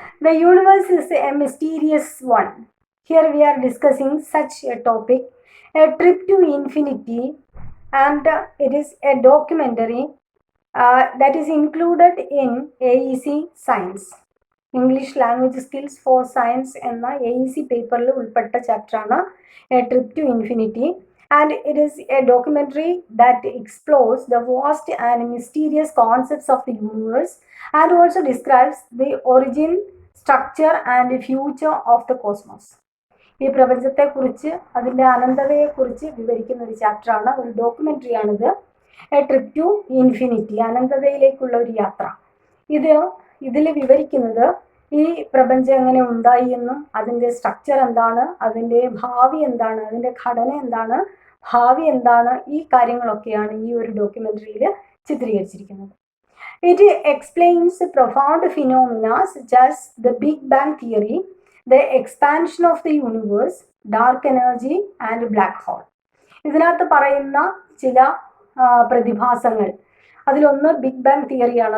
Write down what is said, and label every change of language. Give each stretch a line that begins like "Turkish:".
English: The universe is a mysterious one. Here we are discussing such a topic, a trip to infinity, and it is a documentary that is included in AEC Science. English language skills for science
Malayalam: എന്ന AEC പേപ്പറിൽ ഉൾപ്പെട്ട ചാപ്റ്ററാണ്
English: A trip to infinity, and it is a documentary that explores the vast and mysterious concepts of the universe and also describes the origin, structure and future of the cosmos.
Malayalam: ഈ പ്രപഞ്ചത്തെക്കുറിച്ച്, അതിൻ്റെ അനന്തതയെക്കുറിച്ച് വിവരിക്കുന്ന ഒരു ചാപ്റ്ററാണ്, ഒരു ഡോക്യുമെൻ്ററിയാണിത്. A trip to infinity, അനന്തതയിലേക്കുള്ള ഒരു യാത്ര. ഇതിൽ വിവരിക്കുന്നത് ഈ പ്രപഞ്ചം എങ്ങനെ ഉണ്ടായി എന്നും അതിൻ്റെ സ്ട്രക്ചർ എന്താണ്, അതിൻ്റെ ഭാവി എന്താണ്, അതിൻ്റെ ഘടന എന്താണ്, ഭാവി എന്താണ്, ഈ കാര്യങ്ങളൊക്കെയാണ് ഈ ഒരു ഡോക്യുമെൻ്ററിയിൽ ചിത്രീകരിച്ചിരിക്കുന്നത്.
English: It explains profound phenomena such as the Big Bang theory, the expansion of the universe, dark energy and black hole.
Malayalam: ഇതിനകത്ത് പറയുന്ന ചില പ്രതിഭാസങ്ങൾ, അതിലൊന്ന് ബിഗ് ബാങ് തിയറിയാണ്.